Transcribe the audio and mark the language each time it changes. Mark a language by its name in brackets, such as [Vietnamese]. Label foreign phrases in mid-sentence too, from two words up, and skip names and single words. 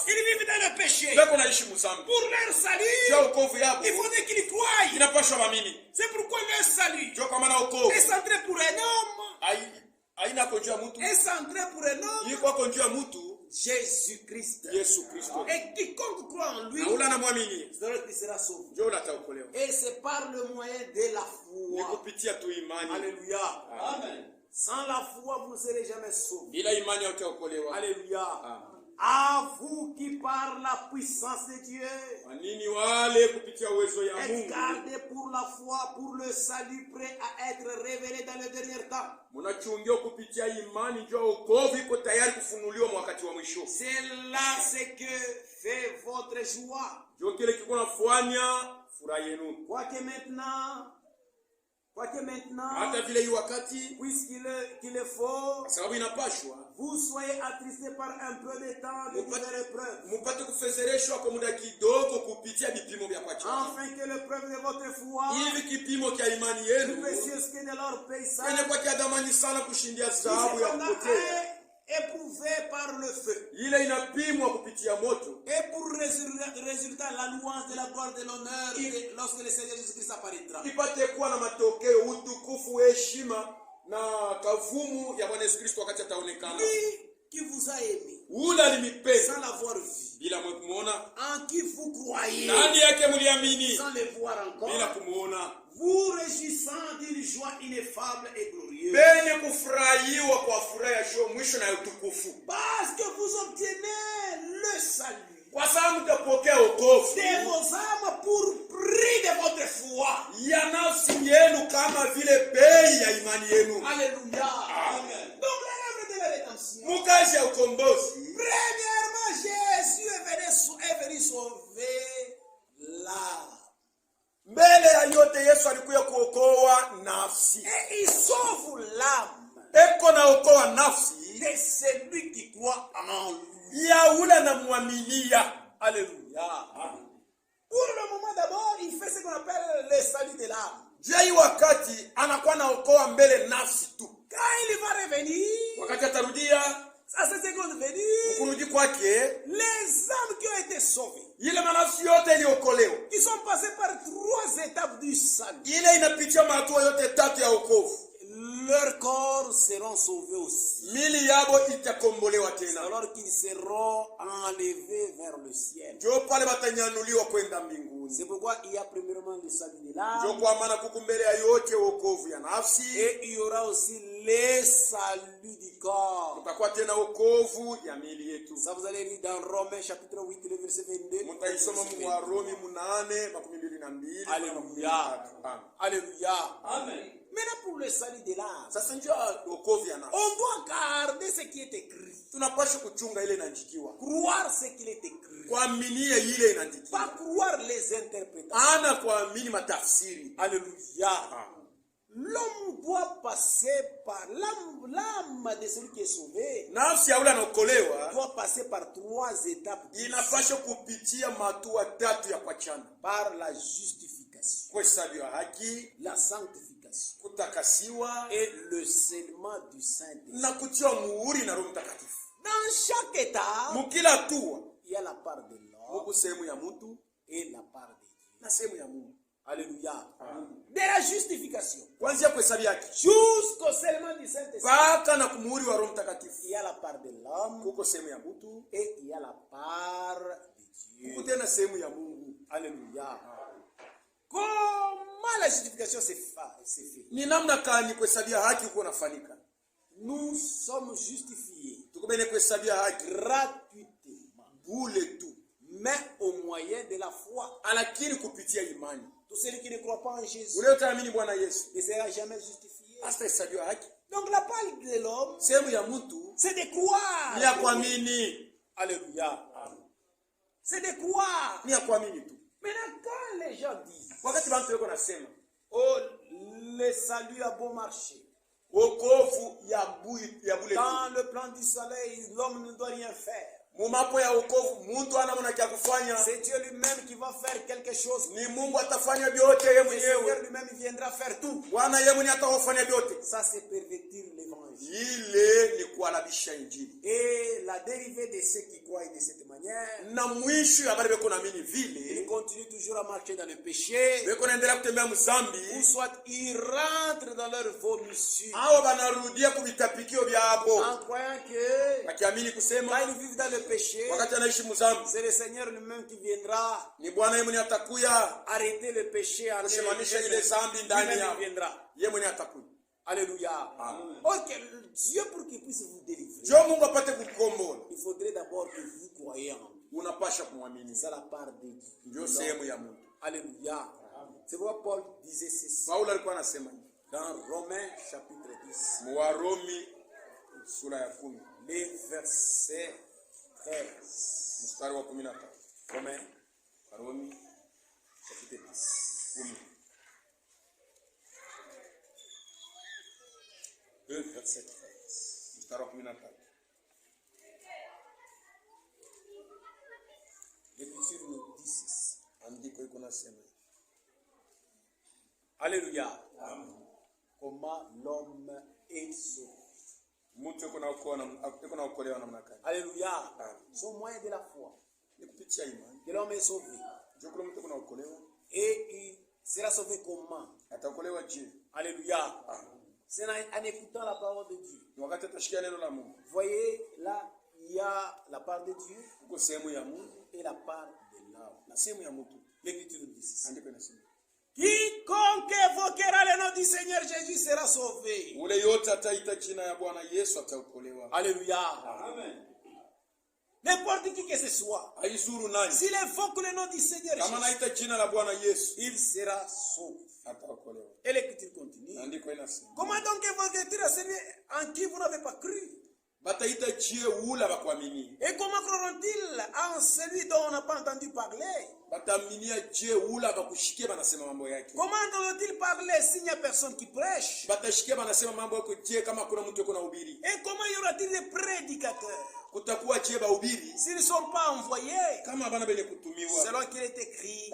[French] Ils vivent dans le péché. [Swahili] Pepo naishi muzambi. [French] Pour leur [Swahili] Juu [French] salut, [Swahili] ya wokovu yabo. [French] il faudrait qu'ils croient. [Swahili] Inapaswa bamini. [French] C'est pourquoi leur salut [Swahili] Juu kwa maana wokovu. [French] est centré pour un homme. [Swahili] Haina konjia mtu. [French] Est centré pour un homme. [Swahili] Iko konjia mtu. [French] Jésus-Christ. [Swahili] Yesu Kristo. [French] Et quiconque croit en lui, [Swahili] Na ula namwamini. [French] c'est alors qu'il sera sauvé. [Swahili] Ndio utaokolewa. [French] Et c'est par le moyen de la [Swahili] Ni [French] foi. [Swahili] kupitia tu imani. [French] Alléluia. Amen. Sans la foi, vous ne serez jamais sauvés. [Swahili] Bila imani utaokolewa. [French] Alléluia. Amen. À vous qui par la puissance de Dieu [Swahili] Kwa nini wale kupitia uwezo ya [French] êtes [Swahili] Mungu [French] gardés pour la foi, pour le salut prêt à être révélé dans le dernier temps. [Swahili] mnachungia kupitia imani juu ya wokovu iko tayari kufunuliwa wakati wa mwisho. [French] C'est là ce que fait votre joie. [Swahili] Ndio kile kiko nafanya furaha yenu. [French] Quoique maintenant, [Swahili] Hata vile hii wakati [French] puisqu'il est faux, [Swahili] kwa sababu inapashwa [French] vous soyez attristés par un peu de temps de diverses épreuves, [Swahili] mupate kufezereshwa kwa muda kidogo kupitia vipimo vya kwa chini. [French] afin que l'épreuve de votre foi, [Swahili] Hivi kipimo cha imani [French] plus [Swahili] yenu [French] précieuse que de l'or paysage, [Swahili] kwenye kwa kiadamani sana kushindia [French] qui [Swahili] dhahabu ya [French] cependant [Swahili] kupotea. [French] est éprouvée par le feu, [Swahili] Ile inapimwa kupitia moto [French] et pour résultat la louange de la gloire de l'honneur lorsque le Seigneur Jésus-Christ apparaîtra. [Swahili] ipate kuwa na matokeo, utukufu, heshima na kavumu ya Bwana Yesu Kristo wakati ataonekana. [French] Lui qui vous a aimé, [Swahili] Ule alimipenda [French] sans l'avoir vu, [Swahili] bila kumuona, [French] en qui vous croyez, [Swahili] ndani yake mliamini [French] sans le voir encore, [Swahili] bila kumuona, [French] vous réjouissant d'une joie ineffable et glorieuse, [Swahili] penye kufurahiwa kwa furaha ya mwisho na utukufu, [French] parce que vous obtenez le salut [Swahili] kwa sababu mtapokea wokovu [French] de vos âmes pour prix de votre foi. [Swahili] ya nafsi yenu kama vile bei ya imani yenu. [French] Alléluia. Amen. Donc l'œuvre de la rédemption. [Swahili] Mukazi ya ukombozi, [French] Premièrement, Jésus est venu sauver l'âme. [Swahili] mbele ya yote Yesu alikuja kuokoa nafsi. [French] Et il sauve l'âme [Swahili] Eko na okoa nafsi [French] de celui qui croit en lui. [Swahili] ya ule na muaminia. [French] Alléluia. Pour le moment d'abord, il fait ce qu'on appelle le salut de l'âme. [Swahili] Jai wakati anakuwa naokoa mbele nafsi tu. [French] Quand il va revenir, [Swahili] Wakati atarudia [French] à cette seconde venue, [Swahili] kurudi kwake, [French] les âmes qui ont été sauvées, [Swahili] ile manafsi yote iliokolewa, [French] qui sont passées par 3 étapes du salut, [Swahili] ile inapitia mahatua yote tatu ya wokovu. [French] leurs corps seront sauvés aussi. [Swahili] mili yabo itakombolewa tena. [French] Alors qu'ils seront enlevés vers le ciel. [Swahili] Ndio pale batanyanuliwa kwenda mbinguni. [French] C'est pourquoi il y a premièrement le salut de [Swahili] Ndio [French] l'âme. [Swahili] kwa maana kukumbele ya yote wokovu ya nafsi. [French] Et il y aura aussi le salut du corps. [Swahili] Kutakuwa tena wokovu ya mili yetu. [French] Ça vous allez lire dans Romains chapitre 8, le verset 22. [Swahili] Mutaisoma mu Warumi 8:22. [French] Alléluia. Amen. Alléluia. Amen. Maintenant pour le salut de l'âme, [Swahili] Sasa ndio wokovu ya nafsi. [French] on doit garder ce qui est écrit. [Swahili] Tunapaswa kuchunga ile inaandikiwa. [French] Croire ce qu'il est écrit. [Swahili] Kuaminia ile inaandikiwa. [French] Pas croire les interprétations. [Swahili] Ana kuamini matafsiri. [French] Alléluia. Ah. L'homme doit passer par l'âme de celui qui est sauvé. [Swahili] Nafsi ya ule anaokolewa [French] Doit passer par 3 étapes. [Swahili] inapaswa kupitia matua 3 ya kuachana. [French] Par la justification, [Swahili] Kuhesabiwa haki, [French] la sanctification [Swahili] kutakasiwa [French] et le scellement du Saint-Esprit. [Swahili] na kutiwa muhuri na Roho Mtakatifu. [French] Dans chaque étape, [Swahili] Mukila hatua [French] il y a la part de l'homme [Swahili] Mungu sehemu ya mtu [French] et la part de Dieu. [Swahili] na sehemu ya Mungu. [French] Alléluia. De la justification [Swahili] Kuanzia kuhesabia haki [French] jusqu'au scellement du Saint-Esprit, [Swahili] mpaka na kumuhuri wa Roho Mtakatifu. [French] il y a la part de l'homme [Swahili] Kuko sehemu ya mtu, [French] et il y a la part de Dieu. [Swahili] kuko tena sehemu ya Mungu. [French] Alléluia. Comment la justification s'est fait? [Swahili] Ni namna gani kuhesabia haki uko nafanika? [French] Nous sommes justifiés [Swahili] Tukubene kuhesabia haki [French] gratuitement, [Swahili] bule tu, [French] mais au moyen de la foi. [Swahili] lakini kupitia imani. [French] Tout celui qui ne croit pas en Jésus [Swahili] Ule utaamini Bwana Yesu [French] ne sera jamais justifié. [Swahili] hatahesabiwa haki. [French] Donc la part de l'homme, [Swahili] Sehemu ya mtu [French] c'est de croire. [Swahili] ni ya kuamini. [French] Alléluia. C'est de croire. [Swahili] Ni ya kuamini tu. [French] Maintenant, quand les gens disent, [Swahili] Wakati bantu weko nasema [French] oh, le salut a bon marché. [Swahili] wokovu ya bule tu. [French] Dans le plan du soleil, l'homme ne doit rien faire. [Swahili] Mumapo ya wokovu muntu ana mwana kia kufanya. [French] C'est Dieu lui-même qui va faire quelque chose. [Swahili] Ni Mungu atafanya vyote yeye [French] Le Seigneur [Swahili] mwenyewe. [French] lui-même viendra faire tout. [Swahili] Bwana yeye mwenyewe atafanya vyote. [French] Ça, c'est pervertir l'évangile. [Swahili] Ile ni kualabisha injili. [French] Et la dérivée de ceux qui croient de cette manière, [Swahili] Na mwisho ya bale beko naamini [French] ils [Swahili] vile [French] continuent toujours à marcher dans le péché, [Swahili] beko naendelea kutembea [French] ou [Swahili] mzambi, [French] soit ils rentrent dans leur vomissure [Swahili] hao banarudia kuvitapikio vyabo [French] en croyant que [Swahili] wakiamini [French] quand [Swahili] kusema [French] ils vivent dans le péché, [Swahili] wakati anaishi mzambi [French] c'est le Seigneur lui-même qui viendra [Swahili] ni Bwana yeye mwenyewe atakuya [French] arrêter le péché en [Swahili] kushemanisha ile zambi ndani [French] lui-même [Swahili] yao. [French] il viendra. [Swahili] Yeye mwenyewe atakuya. [French] Alléluia. Ok, Dieu pour qu'il puisse vous délivrer, [Swahili] Jo Mungu apate kukombola, [French] il faudrait d'abord que vous croyez en lui. [Swahili] unapasha kumwamini. [French] C'est la part de Dieu. [Swahili] Ndio sehemu ya Mungu. [French] Alléluia. C'est pourquoi Paul disait ceci [Swahili] Paulo alikuwa anasema [French] dans Romains chapitre 10, [Swahili] mu Warumi sura ya 10 [French] les versets 13. [Swahili] mstari wa 13. [French] Romains [Swahili] Warumi [French] chapitre 10. [Swahili] 10 [French] 2 verset 13. [Swahili] mstari wa 13. [French] L'Écriture nous dit ceci. [Swahili] Andiko iko nasema [French] Alléluia. Comment l'homme est sauvé. [Swahili] mtu iko na okolewa namna gani? [French] Alléluia. C'est au moyen de la foi [Swahili] Ni kupitia imani. [French] que l'homme est sauvé. [Swahili] Jo kule mtu iko na okolewa, [French] Et il sera sauvé comment? [Swahili] ataokolewa je? [French] Alléluia. C'est en écoutant la parole de Dieu. [Swahili] Ni wakati atashikia neno la Mungu. [French] Vous voyez, là, il y a la part de Dieu [Swahili] Uko sehemu ya Mungu [French] et la part de l'homme. [Swahili] na sehemu ya mtu. [French] L'Écriture nous dit ceci. [Swahili] Andiko inasema [French] Quiconque évoquera le nom du Seigneur Jésus sera sauvé. [Swahili] ule yote ataita jina ya Bwana Yesu ataokolewa. [French] Alléluia. Amen. N'importe qui que ce soit. [Swahili] Haizuru nani? [French] S'il évoque le nom du Seigneur [Swahili] Kama [French] Jésus, [Swahili] naita jina la Bwana Yesu [French] il sera sauvé. [Swahili] ataokolewa. [French] Et l'Écriture continue. [Swahili] Andiko inasema [French] Comment donc évoquer à celui en qui vous n'avez pas cru? [Swahili] bataita jie ula bakuamini. [French] Et comment croiront-ils en celui dont on n'a pas entendu parler? [Swahili] Bataminia jie ula bakushikia banasema mambo yake. [French] Comment entendront-ils parler s'il n'y a personne qui prêche? [Swahili] Batashikia banasema mambo yako je kama kuna mtu yuko na ubiri. [French] Et comment y aura-t-il des prédicateurs [Swahili] Kutakuwa je bahubiri [French] s'ils ne sont pas envoyés? [Swahili] kama bana bele kutumiwa. [French] Selon qu'il est écrit,